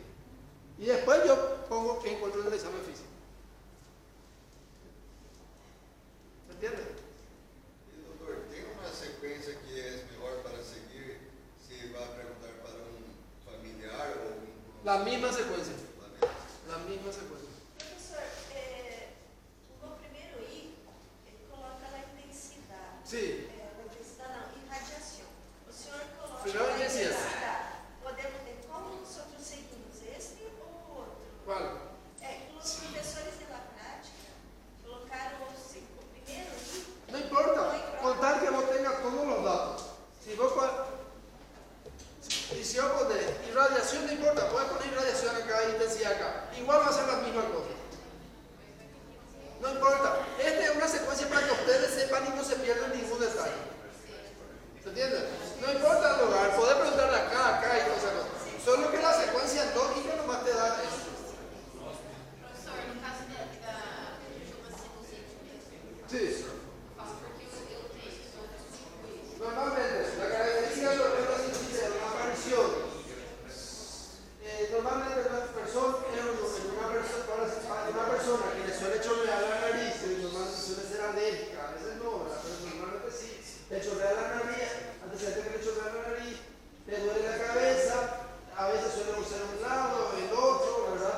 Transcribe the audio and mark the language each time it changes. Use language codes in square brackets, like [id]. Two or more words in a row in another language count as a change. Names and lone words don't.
[es] Y después yo pongo que encuentro en el examen físico. ¿Se entiende? Doctor, ¿tiene una secuencia que es mejor para seguir si va a preguntar para un familiar o un... La misma secuencia. La misma secuencia. [pt] Professor, no primeiro I, ele coloca a intensidade. [es] Sí. [pt] Intensidade não, irradiação. O senhor coloca [es] Primero [pt] a [es] decías. [pt] intensidade. Podemos ter como [es] nosotros seguimos este [pt] ou outro? [es] ¿Cuál? [pt] Os professores [es] de la prática [pt] colocaram o primeiro I. [es] No importa, con tal que vos tengas todos los datos. Si yo pones irradiación, no importa, puedes poner irradiación acá, intensidad acá. Igual va a ser la misma cosa. No importa. Esta es una secuencia para que ustedes sepan y no se pierdan ningún detalle. ¿Se entiende? No importa el lugar, podés preguntarle acá y todas esas cosas. Solo que la secuencia lógica nomás te da eso. [pt] Professor, no caso de uma sinusite mesmo, [es] Sí. [pt] porque eu tenho [es] Normalmente, la característica de la sinusite es una aparición. Normalmente una persona que le suele chorrear la nariz, que normalmente suele ser alérgica, a veces no, ¿verdad? Pero normalmente sí, le chorrea la nariz, antecedente que le chorrea la nariz, le duele la cabeza, a veces suele ser un lado, el otro, ¿verdad?